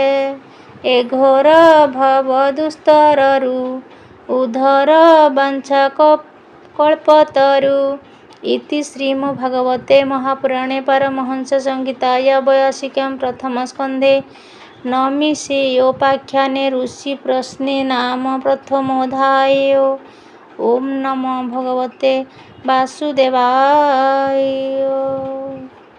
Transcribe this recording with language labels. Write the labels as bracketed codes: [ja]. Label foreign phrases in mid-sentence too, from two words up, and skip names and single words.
[or] ଏ ଘୋର ଭବ ଦୁସ୍ତରରୁ ଉଦ୍ଧର ବାଞ୍ଛା କଳ୍ପତରୁ। [sa] इति श्रीमद्भागवते महापुराणे पारमहंस संहिताया 82 प्रथम स्कन्धे नैमिषेयोपाख्याने ऋषि प्रश्ने नाम प्रथमोऽध्यायः। ओम नमो भगवते वासुदेवाय।